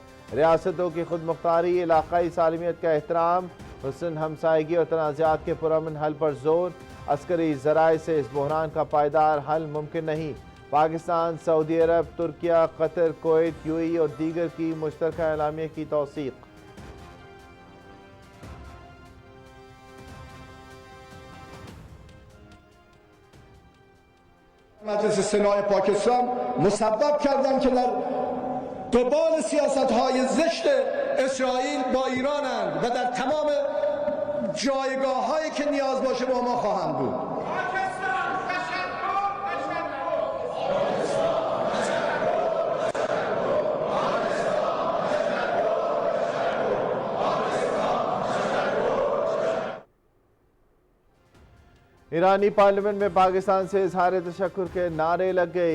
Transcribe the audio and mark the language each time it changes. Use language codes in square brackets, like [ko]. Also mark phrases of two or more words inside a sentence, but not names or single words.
[hi] रियासतों की खुद मुख्तारी, इलाकाई सालमियत का एहतराम, हुस्न हमसायगी और तनाज़ात के पुरअमन हल पर जोर। अस्करी ज़राए से इस बहरान का पायदार हल मुमकिन नहीं। पाकिस्तान, सऊदी अरब, तुर्किया, कतर, कुवैत, यूएई और दीगर की मुश्तरका एलामिया की तौसीक़। [fa] مجلس سنای پاکستان مسبب کردن که در قبال سیاست‌های زشت اسرائیل با ایرانند و در تمام جایگاه‌هایی که نیاز باشه با ما خواهند بود. [hi] ईरानी पार्लियामेंट में पाकिस्तान से इजहार तशक्कुर के नारे लग गए।